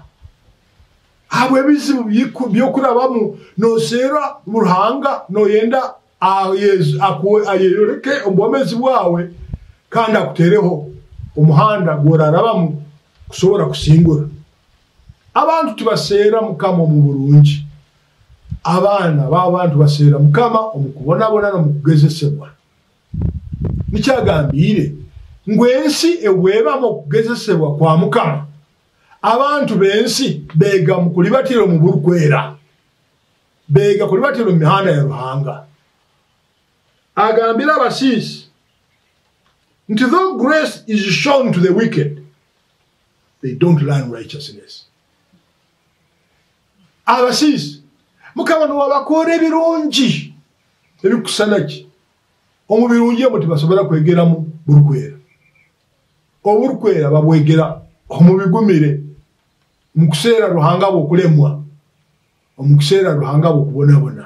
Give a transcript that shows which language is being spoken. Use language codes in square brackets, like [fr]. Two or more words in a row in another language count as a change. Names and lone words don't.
[ttj] Abo ebizibu byokurabamu noseera mu Ruhanga noyenda ayereke obwomezi bwawe kandi akutereho omuhanda gw'orarabamu kusobora kusingura. Abantu tubaseera Mukama mu bulungi. Abaana b'abantu baseera Mukama omukubonabona n'omukugezesebwa. Nikyagambire ngwensi eweebamu okugezesebwa kwa Mukama. Abantu b'ensi beega mu kulibatira mu burukwera. Beega kulibatira mu mihanda ya Ruhanga. Agambira abasiisi nti [en] though grace is shown to the wicked, they don't learn righteousness. [ttj] Abasiisi Mukama n'wabakora ebirungi ebikusana ki omu birungi emu tebasobola kwegeramu burukwera. Oburukwera babwegera omu bigumire mu kuseera Ruhanga bw'okulemwa, omu kuseera Ruhanga bw'okubonabona.